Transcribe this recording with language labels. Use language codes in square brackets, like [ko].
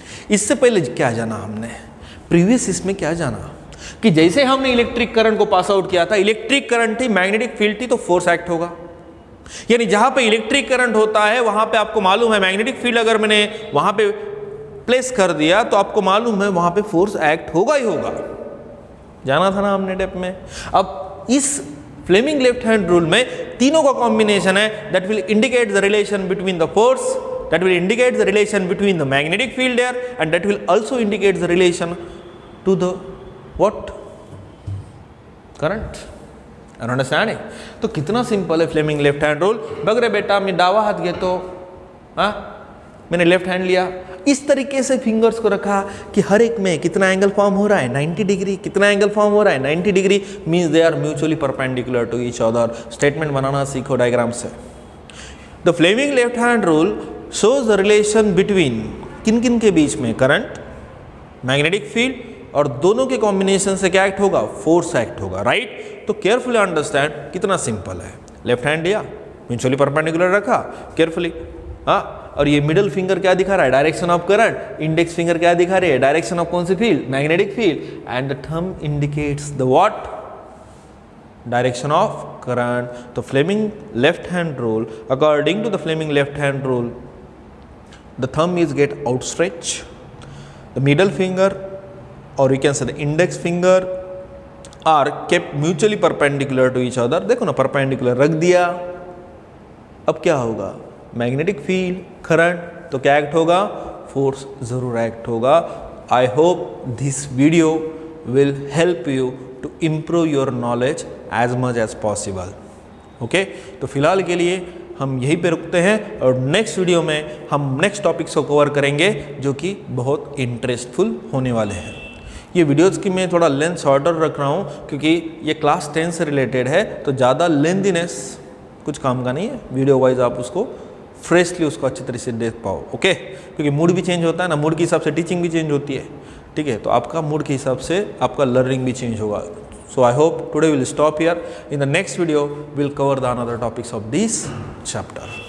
[hi] इससे पहले क्या जाना हमने, प्रीवियस इसमें क्या जाना कि जैसे हमने इलेक्ट्रिक करंट को पास आउट किया था, इलेक्ट्रिक करंट थी, मैग्नेटिक फील्ड थी, तो फोर्स एक्ट होगा। यानी जहां पे इलेक्ट्रिक करंट होता है वहां पे आपको मालूम है मैग्नेटिक फील्ड अगर मैंने वहां पे प्लेस कर दिया तो आपको मालूम है वहां पे फोर्स एक्ट होगा ही होगा। जाना था ना हमने डेप में। अब इस फ्लेमिंग लेफ्ट हैंड रूल में तीनों का कॉम्बिनेशन है, [en] That will indicate the relation between the force, that will indicate the relation between the magnetic field there, and that will also indicate the relation to the what, current. Are you understanding? [hi] तो कितना simple है Fleming left hand rule. [mr] बग रे बेटा मैं डावा हाथ घेतो, [hi] हाँ मैंने लेफ्ट हैंड लिया, इस तरीके से फिंगर्स को रखा कि हर एक में कितना एंगल फॉर्म हो रहा है, 90 डिग्री, कितना एंगल फॉर्म हो रहा है 90 degree, [en] Means they are mutually perpendicular to each other. [hi] Statement बनाना सीखो डायग्राम से। [en] the Fleming left hand rule shows the relation between [hi] किन किन के बीच में, करंट, मैग्नेटिक फील्ड, और दोनों के कॉम्बिनेशन से क्या एक्ट होगा, फोर्स एक्ट होगा, राइट। तो केयरफुली अंडरस्टैंड, कितना सिंपल है। लेफ्ट हैंड लिया, म्यूचुअली परपेंडिकुलर रखा केयरफुली, हाँ, और ये मिडल फिंगर क्या दिखा रहा है, direction of current, index finger क्या दिखा रही है, डायरेक्शन ऑफ कौन सी field, magnetic field, [en] and the thumb indicates the what, [hi] direction of current. [en] तो Fleming left hand rule, according to the Fleming left hand rule, the thumb is get outstretched, the middle finger or you can say the index finger are kept mutually perpendicular to each other। [hi] देखो ना perpendicular रख दिया, अब क्या होगा, magnetic field, current, तो क्या act होगा, फोर्स जरूर एक्ट होगा। [en] I hope this video will help you to improve your knowledge as much as possible. [hi] Okay, तो फिलहाल के लिए हम यहीं पे रुकते हैं और नेक्स्ट वीडियो में हम नेक्स्ट टॉपिक्स को कवर करेंगे जो कि बहुत इंटरेस्टफुल होने वाले हैं। ये वीडियोज़ की मैं थोड़ा लेंथ शॉर्टर रख रहा हूँ क्योंकि ये क्लास 10 से रिलेटेड है, तो ज़्यादा लेंथीनेस कुछ काम का नहीं है। वीडियो वाइज आप उसको फ्रेशली उसको अच्छी तरह से देख पाओ। ओके, क्योंकि मूड भी चेंज होता है ना, मूड के हिसाब से टीचिंग भी चेंज होती है। ठीक है, तो आपका मूड के हिसाब से आपका लर्निंग भी चेंज होगा। [en] So I hope today we'll stop here. In the next video, we'll cover the another topics of this chapter.